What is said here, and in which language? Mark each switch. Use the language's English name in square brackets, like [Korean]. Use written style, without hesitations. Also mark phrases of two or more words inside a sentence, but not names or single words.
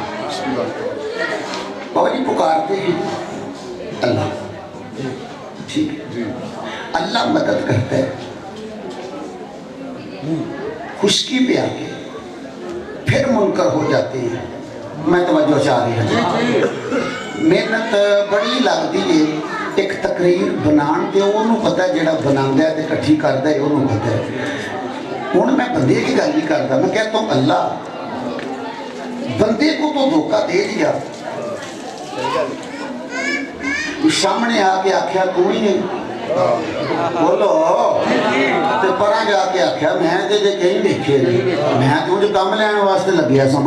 [Urdu] بابا جی پکارتے ہیں اللہ، ٹھیک ہے، جی اللہ مدد کرتا ہے. خشکی پہ آ کے پھر منکر ہو جاتے ہیں. میں توجہ چاہ رہی ہوں. [Punjabi] محنت بڑی لگتی ہے ایک تقریر بنان تے انہوں پتہ ہے جڑا بناندا ہے تے کٹھی کردا ہے انہوں پتہ ہے. [Urdu] ہن میں بندے کی گل نہیں کرتا، میں کہتا ہوں اللہ بندے کو تو دھوکہ دے دیا. [Punjabi] سامنے آ کے آکھیا تو ہی نہیں بولو تے پرا جا کے آکھیا میں تے کہیں دیکھے نہیں، میں تو جو کام لینے واسطے لگیا سا.